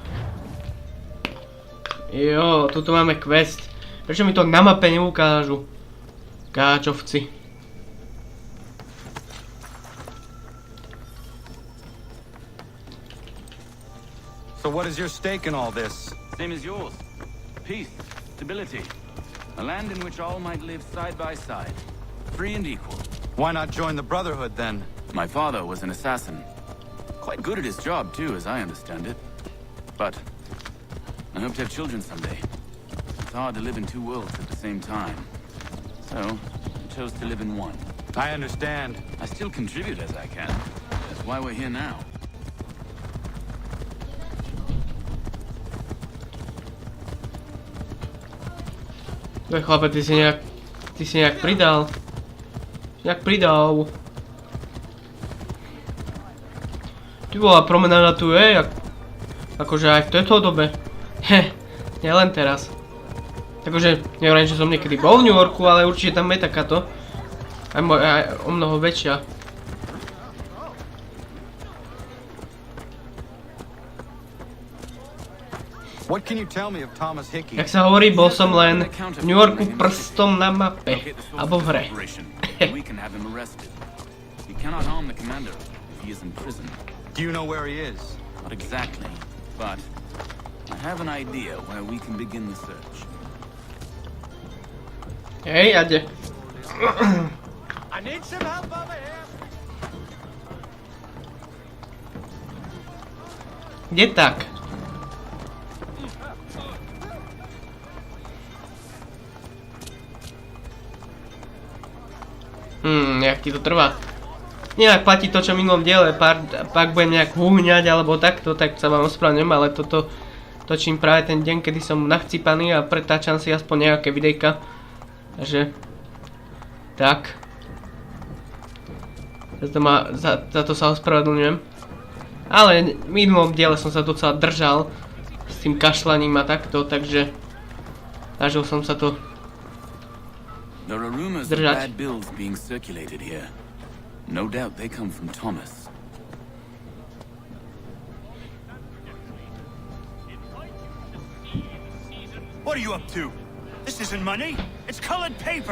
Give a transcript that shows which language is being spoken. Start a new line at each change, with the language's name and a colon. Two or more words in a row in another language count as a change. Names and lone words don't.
Slovak: Jo, tuto máme quest. Prečo mi to na mape neukážu? Káčovci.
English: So what is your stake in all this? Same as yours. Peace, stability. A land in which all might live side by side. Free and equal. Why not join the Brotherhood then? My father was an assassin. Quite good at his job too, as I understand it. But I hope to have children someday. It's hard to live in two worlds at the same time. So I chose to live in one. I understand. I still contribute as I can. That's why we're here now.
Slovak: Chlape, ty si nejak pridal. Ty bola promenáda tu je, akože aj v tejto dobe. Nielen teraz. Takže nehovorím, že som niekedy bol v New Yorku, ale určite tam je takáto. Aj o mnoho väčšia.
English: What can you tell me of Thomas Hickey?
Slovak: Jak sa hovorí, bol som len v New Yorku prstom na mape. Alebo v hre.
English: We can have him arrested. He cannot harm the commander if he is in prison. Do you know where he is? Not exactly, but I have an idea where we can begin the search.
Slovak: Hej, ade.
English: I need some help over here.
Slovak: Kde tak? Nejak ti to trvá. Nejak platí to, čo v minulom diele, pak budem nejak húhňať alebo takto, tak sa vám ospravedlňujem, ale toto točím práve ten deň, kedy som nachcípaný a pretáčam si aspoň nejaké videjka. Takže tak. Za to sa ospravedlňujem. Ale v minulom diele som sa docela držal s tým kašľaním a takto, takže snažil som sa to
English: There are rumors of bad bills being circulated here. No doubt they come from Thomas. What are you up to? This isn't money. It's colored paper.